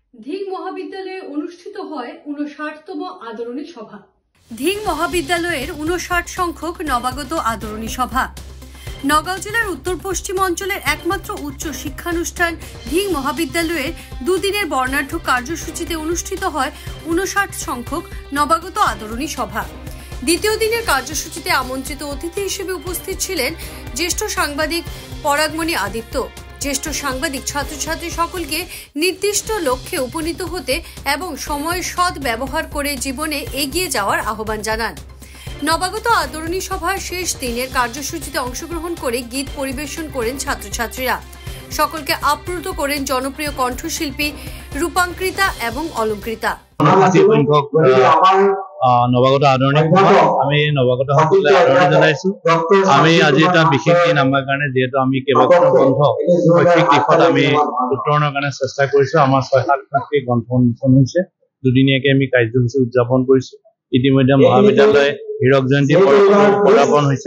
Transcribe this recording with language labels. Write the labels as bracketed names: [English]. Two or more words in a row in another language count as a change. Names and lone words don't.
[Bangla] ধিং মহাবিদ্যালয়ে অনুষ্ঠিত হয় 59তম আদরণী সভা। ধিং মহাবিদ্যালয়ের 59 সংখ্যক নবাগত আদরণী সভা। নগাঁও জেলার উত্তর পশ্চিম অঞ্চলের একমাত্র উচ্চ শিক্ষানুষ্ঠান ধিং মহাবিদ্যালয়ের দুদিনের বর্ণাঢ্য কার্যসূচিতে অনুষ্ঠিত হয় 59 সংখ্যক নবাগত আদরণী সভা। দ্বিতীয় দিনের কার্যসূচিতে আমন্ত্রিত অতিথি হিসেবে উপস্থিত ছিলেন জ্যেষ্ঠ সাংবাদিক পরাগমণি আদিত্য। জ্যেষ্ঠ সাংবাদিক ছাত্রছাত্রী সকলকে নির্দিষ্ট লক্ষ্যে উপনীত হতে এবং সময়ের সৎ ব্যবহার করে জীবনে এগিয়ে যাওয়ার আহ্বান জানান। নবাগত আদরণী সভার শেষ দিনের কার্যসূচিতে অংশগ্রহণ করে গীত পরিবেশন করেন ছাত্রছাত্রীরা। সকলকে আপ্লুত করেন জনপ্রিয় কণ্ঠশিল্পী রূপাঙ্কৃতা এবং অলঙ্কৃতা। [Assamese] নবাগত আদৰণি আমি নবাগত সকলে আদৰণি জনাইছো। আমি আজি এটা বিশেষ দিন আমাৰ কাৰণে, যিহেতু আমি কেইবাখনো গ্ৰন্থ শৈক্ষিক দিশত আমি উত্তৰণৰ কাৰণে চেষ্টা কৰিছো। আমাৰ 6-7খনকৈ গ্ৰন্থ উন্মোচন হৈছে। দুদিনীয়াকৈ আমি কাৰ্যসূচী উদযাপন কৰিছো। ইতিমধ্যে মহাবিদ্যালয় হীৰক জয়ন্তী পদাৰ্পণ হৈছে।